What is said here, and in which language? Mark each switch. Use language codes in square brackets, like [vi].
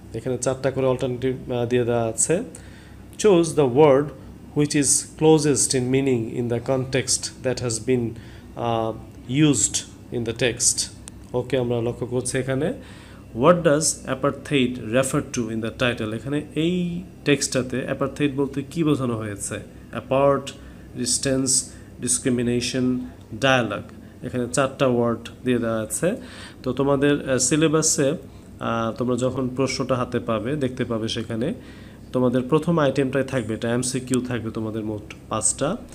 [bn] এখানে 4টা করে অল্টারনেটিভ দিয়ে দেওয়া আছে। [en] choose the word which is closest in meaning in the context that has been used in the text. [bn] ওকে, আমরা লক্ষ্য করছি এখানে [en] what does apartheid refer to in the title। [bn] এখানে এই টেক্সটটাতে apartheid বলতে কি বোঝানো হয়েছে? apart, distance, discrimination, dialogue, এখানে 4টা ওয়ার্ড দিয়ে দেওয়া আছে। তো তোমাদের সিলেবাসে তোমরা যখন প্রশ্নটা হাতে পাবে, দেখতে পাবে সেখানে তোমাদের প্রথম আইটেমটাই থাকবে, এটা এমসিকিউ থাকবে তোমাদের মোট 5টা।